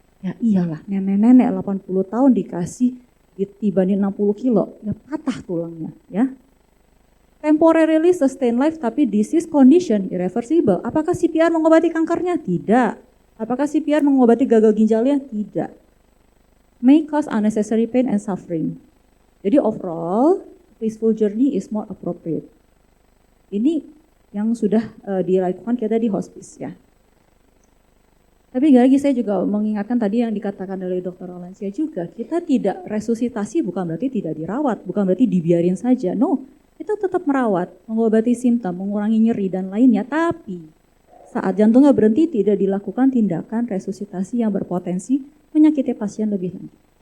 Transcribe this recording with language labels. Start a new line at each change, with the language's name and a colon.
Indonesian: Ya iyalah, nenek-nenek 80 tahun dikasih dibanding 60 kilo, ya patah tulangnya. Ya.
English: Temporarily sustain life,
Indonesian: tapi
English: disease condition irreversible.
Indonesian: Apakah CPR mengobati kankernya? Tidak. Apakah CPR mengobati gagal ginjalnya? Tidak.
English: May cause unnecessary pain and suffering.
Indonesian: Jadi
English: overall, peaceful journey is more appropriate.
Indonesian: Ini yang sudah dilakukan kita di hospice ya. Tapi lagi saya juga mengingatkan tadi yang dikatakan oleh Dr. Rolansia juga, kita tidak resusitasi bukan berarti tidak dirawat, bukan berarti dibiarin saja. No, kita tetap merawat, mengobati simptom, mengurangi nyeri dan lainnya, tapi saat jantungnya berhenti tidak dilakukan tindakan resusitasi yang berpotensi menyakiti pasien lebih lanjut.